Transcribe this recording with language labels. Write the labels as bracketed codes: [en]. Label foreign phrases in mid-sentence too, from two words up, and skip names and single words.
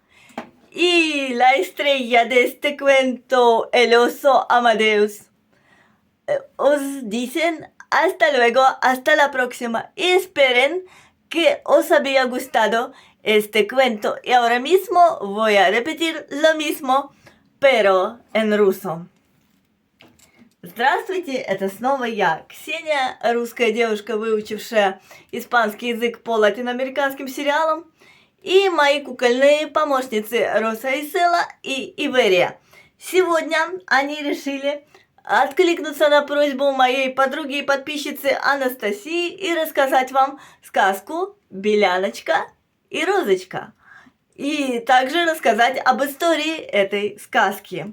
[es] y la estrella de este cuento, el oso Amadeus, os dicen hasta luego, hasta la próxima, y esperen que os haya gustado este cuento. Y ahora mismo voy a repetir lo mismo, pero en ruso. [ru] Здравствуйте, это снова я, Ксения, русская девушка, выучившая испанский язык по латиноамериканским сериалам, и мои кукольные помощницы Роса и Села и Иверия. Сегодня они решили откликнуться на просьбу моей подруги и подписчицы Анастасии и рассказать вам сказку «Беляночка и Розочка», и также рассказать об истории этой сказки.